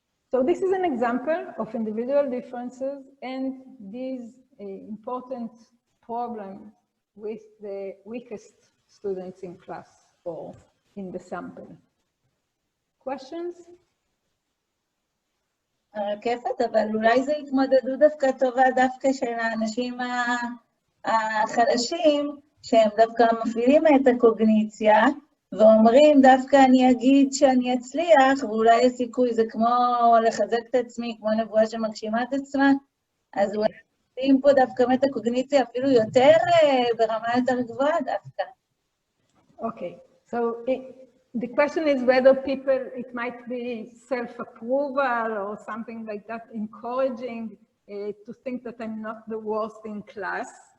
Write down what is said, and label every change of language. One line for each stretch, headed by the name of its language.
English: So this is an example of individual differences and these important problems with the weakest students in class or in the sample. Questions?
Hebrew: רקפת, אבל אולי זו התמודדות דווקא טובה דווקא של האנשים החלשים, שהם דווקא מפעילים את הקוגניציה, ואומרים דווקא אני אגיד שאני אצליח, ואולי הסיכוי זה כמו לחזק את עצמי, כמו נבואה שמגשימה את עצמה, אז אולי מפעילים פה דווקא את הקוגניציה אפילו יותר ברמה יותר גבוהה דווקא.
English: Okay, so the question is whether people, it might be self-approval or something like that, encouraging to think that I'm not the worst in class.